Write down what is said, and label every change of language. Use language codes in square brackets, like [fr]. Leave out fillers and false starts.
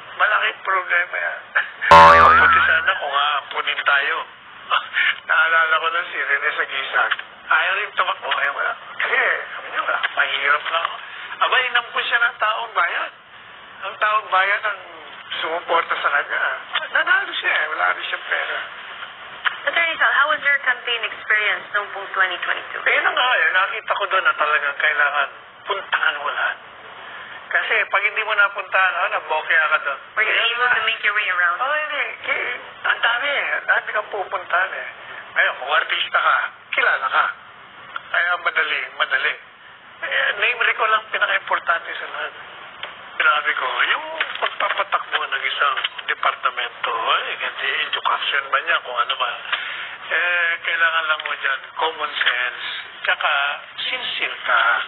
[tl] Malaking problema yan. Mabuti sana kung aampunin tayo. Naalala ko na si Rene Sagisag. Ayaw rin tumakbo. Wala. Kasi, sabi niyo, mahirap lang. Aba, inampun siya ng taong bayan. Ang taong bayan ang sumuporta sa kanya. Nanalo siya. Wala rin siyang pera. [en] Attorney Sal, how was your campaign experience [tl] noong pong [en] 2022? [tl] Yun nga, nakita ko doon na talagang kailangan puntahan mo lahat. Kasi pag hindi mo napuntahan, nabokya ka doon. [en] Were you able to make your way around? [tl] Hindi. Ang dami kang pupuntahan eh. Ngayon, kung artista ka, kilala ka. Kaya madali. Name recall lang pinaka-importante sa lahat. Sinabi ko, yung pagpapatakbo ng isang departamento, education man yan, kung ano ba, kailangan lang mo dyan common sense, tsaka sincere ka.